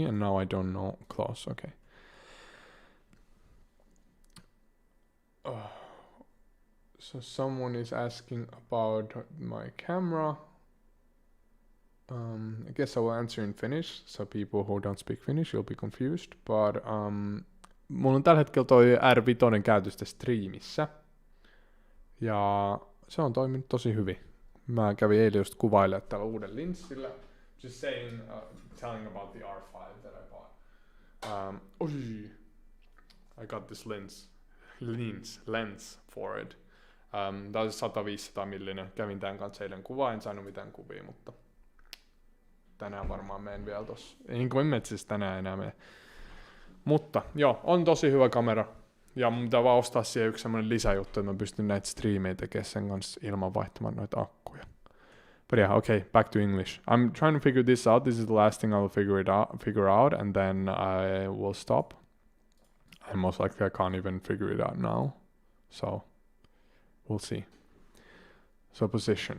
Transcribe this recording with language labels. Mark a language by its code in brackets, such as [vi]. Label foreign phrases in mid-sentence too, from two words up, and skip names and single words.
[en] And now I don't know. Close, okay. So someone is asking about my camera. I guess I will answer in Finnish, so people who don't speak Finnish will be confused. [fi] But mulla on tällä hetkellä toi R5 käytöstä striimissä. Ja se on toiminut tosi hyvin. Mä kävin eilen just kuvailemaan tällä uuden linssillä. [en] Just saying, telling about the R5 that I bought. I got this lens for it. [fi] Tää on 100-500 millinen. Kävin tän kanssa eilen kuvaa, en saanut mitään kuvia, mutta tänään varmaan menen vielä tossa. Ei kuin metsissä tänään enää mene. Mutta joo, on tosi hyvä kamera. Ja mun pitää vaan ostaa siihen yksi semmonen lisäjuttu, että mä pystyn näitä striimejä tekemään sen kanssa ilman vaihtamaan noita akkuja. [en] But yeah, okay, back to English. I'm trying to figure this out. This is the last thing I'll figure out, and then I will stop. And most likely I can't even figure it out now. So, we'll see. So position.